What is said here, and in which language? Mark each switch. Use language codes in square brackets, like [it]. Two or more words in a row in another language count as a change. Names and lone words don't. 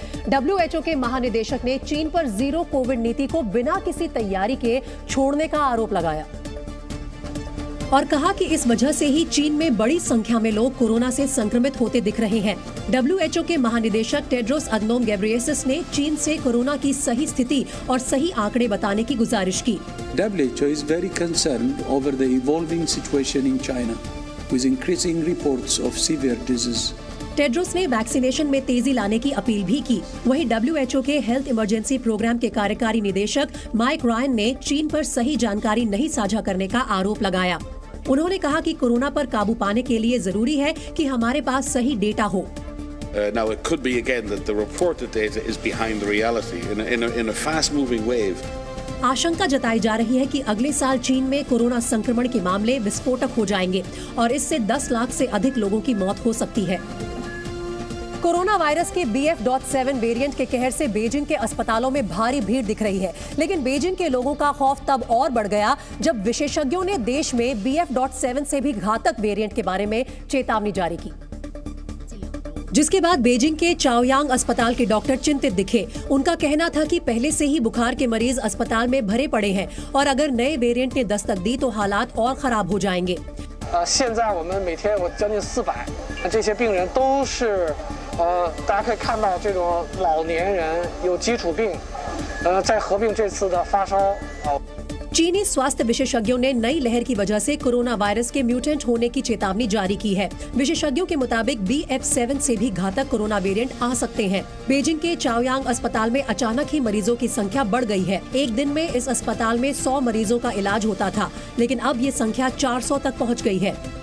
[hi] WHO के महानिदेशक ने चीन पर [en] zero Covid [hi] नीति को बिना किसी तैयारी के छोड़ने का आरोप लगाया और कहा कि इस वजह से ही चीन में बड़ी संख्या में लोग कोरोना से संक्रमित होते दिख रहे हैं। WHO के महानिदेशक टेड्रोस अदनोम गेब्रेयेसस ने चीन से कोरोना की सही स्थिति और सही आंकड़े बताने की गुजारिश की। [en] WHO is very concerned over the evolving situation in China, with increasing reports of severe disease. [hi] टेड्रोस ने वैक्सीनेशन में तेजी लाने की अपील भी की। वहीं WHO के हेल्थ इमरजेंसी प्रोग्राम के कार्यकारी निदेशक माइक रायन ने चीन पर सही जानकारी नहीं साझा करने का आरोप लगाया। उन्होंने कहा कि कोरोना पर काबू पाने के लिए जरूरी है कि हमारे पास सही डेटा हो। [en] Now it could be again that the reported data is behind the reality in a fast-moving wave. [hi] आशंका जताई जा रही है कि अगले साल चीन में कोरोना संक्रमण के मामले विस्फोटक हो जाएंगे और इससे 10 लाख से अधिक लोगों की मौत हो सकती है। कोरोना वायरस के BF.7 वेरिएंट के कहर से बीजिंग के अस्पतालों में भारी भीड़ दिख रही है, लेकिन बीजिंग के लोगों का खौफ तब और बढ़ गया जब विशेषज्ञों ने देश में BF.7 से भी घातक वेरिएंट के बारे में चेतावनी जारी की, जिसके बाद बीजिंग के चाओयांग अस्पताल के डॉक्टर चिंतित दिखे। उनका कहना था कि पहले से ही बुखार के मरीज अस्पताल में भरे पड़े हैं और अगर नए वेरिएंट ने दस्तक दी तो हालात और खराब हो जाएंगे। [zh] 现在我们每天有将近400，这些病人都是大家可以看到这种老年人有基础病，再合并这次的发烧。 [hi] चीनी स्वास्थ्य विशेषज्ञों ने नई लहर की वजह से कोरोना वायरस के म्यूटेंट होने की चेतावनी जारी की है। विशेषज्ञों के मुताबिक BF.7 से भी घातक कोरोना वेरिएंट आ सकते हैं। बीजिंग के चाओयांग अस्पताल में अचानक ही मरीजों की संख्या बढ़ गई है। एक दिन में इस अस्पताल में 100 मरीजों का इलाज होता था, लेकिन अब ये संख्या 400 तक पहुँच गई है।